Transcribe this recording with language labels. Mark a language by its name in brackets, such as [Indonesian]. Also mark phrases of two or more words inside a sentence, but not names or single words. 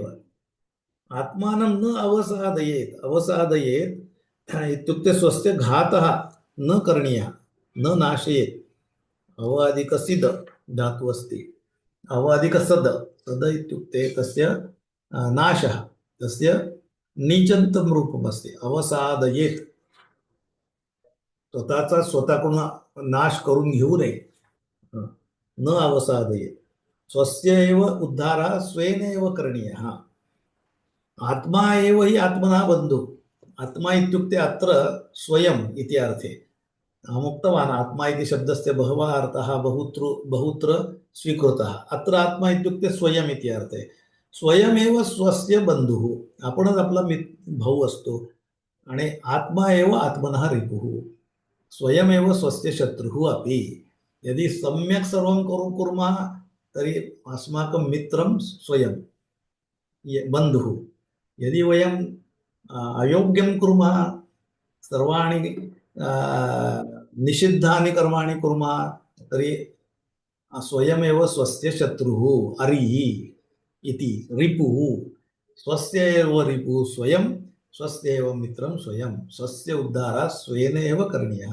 [Sanskrit] आत्मानं न अवसादयेत् इत्युक्ते स्वस्य घातः न करणीयः, न नाशयेत्। अवादिकसिद् धातुः अस्ति, अवादिकसद्, सद इत्युक्ते तस्य नाशः, तस्य नीचन्तं रूपमस्ति। अवसादयेत्, [Marathi] स्वतःचा स्वतःकडून नाश करून घेऊ नये, [Sanskrit] न अवसादयेत्। स्वस्य एव उद्धारः स्वेन एव करणीयः। आत्मा एव हि आत्मनः बन्धुः, आत्मा इत्युक्ते अत्र स्वयम् इति अर्थे। अहम् उक्तवान् आत्मा इति शब्दस्य बहवः अर्थाः बहुत्र स्वीकृतः। अत्र आत्मा इत्युक्ते स्वयम् इति अर्थे, स्वयमेव स्वस्य बन्धुः, [Marathi] आपणच आपला भाऊ असतो, आणि [Sanskrit] आत्मा एव आत्मनः रिपुः, स्वयमेव स्वस्य शत्रुः अपि। यदि सम्यक् सर्वं कुर्मः तर्हि अस्माकं मित्रं स्वयं बन्धुः। यदि वयं अयोग्यं कुर्मः, सर्वाणि निषिद्धानि कर्माणि कुर्मः, तर्हि स्वयमेव स्वस्य शत्रुः अरिः इति, रिपुः, स्वस्य एव रिपुः स्वयं, स्वस्य एव मित्रं स्वयं, स्वस्य उद्धारः स्वेन एव करणीयः।